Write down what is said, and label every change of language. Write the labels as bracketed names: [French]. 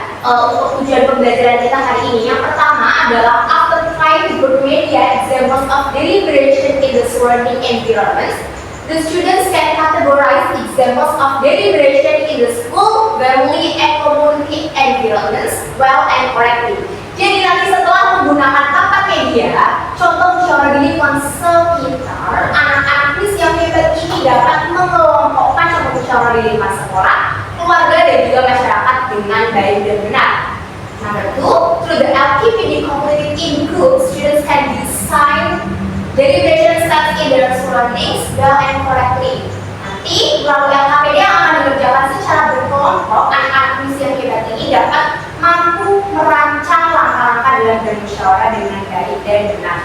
[Indonesian] Untuk tujuan pembelajaran kita hari ini, yang pertama adalah [English] after trying group media examples of deliberation in the surrounding environments, the students can categorize examples of deliberation in the school, family, and community environments well and correctly. [Indonesian] Jadi nanti setelah menggunakan kata media, contoh musyawarah di lingkungan sekitar, anak-anak kuis yang hebat ini dapat mengelompokkan contoh musyawarah di lingkungan sekolah, keluarga, dan juga masyarakat dengan baik dan benar. [English] Number two, through the activity completed in groups, students can design deliberation styles in their surroundings well and correctly. [Indonesian] Nanti melalui LKPD yang akan dikerjakan secara berkelompok, anak-anak kuis yang hebat ini dapat mampu merancang langkah-langkah dalam bermusyawarah dengan baik dan benar.